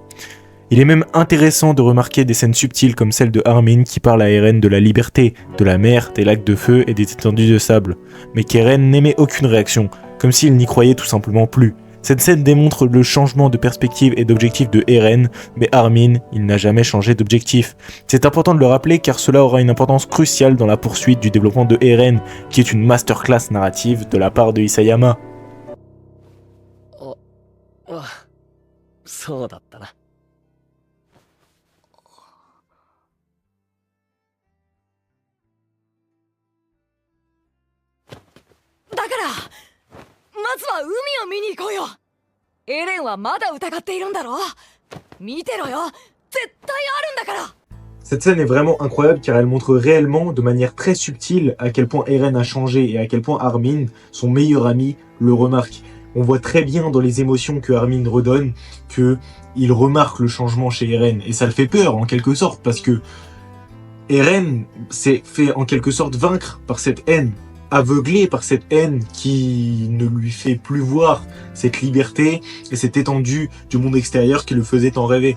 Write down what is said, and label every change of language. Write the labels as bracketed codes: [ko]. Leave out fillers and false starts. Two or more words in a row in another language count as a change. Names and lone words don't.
[fr] Il est même intéressant de remarquer des scènes subtiles comme celle de Armin qui parle à Eren de la liberté, de la mer, des lacs de feu et des étendues de sable, mais qu'Eren n'émet aucune réaction, comme s'il n'y croyait tout simplement plus. Cette scène démontre le changement de perspective et d'objectif de Eren, mais Armin, il n'a jamais changé d'objectif. C'est important de le rappeler car cela aura une importance cruciale dans la poursuite du développement de Eren, qui est une masterclass narrative de la part de Isayama. [ja] そうだったな。だからまずは海を見に行こうよ。エレンはまだ疑っているんだろ。見てろよ、絶対あるんだから。 [fr] Cette scène est vraiment incroyable car elle montre réellement, de manière très subtile, à quel point Eren a changé et à quel point Armin, son meilleur ami, le remarque. On voit très bien dans les émotions que Armin redonne qu'il remarque le changement chez Eren. Et ça le fait peur en quelque sorte parce que Eren s'est fait en quelque sorte vaincre par cette haine, aveuglé par cette haine qui ne lui fait plus voir cette liberté et cette étendue du monde extérieur qui le faisait tant rêver.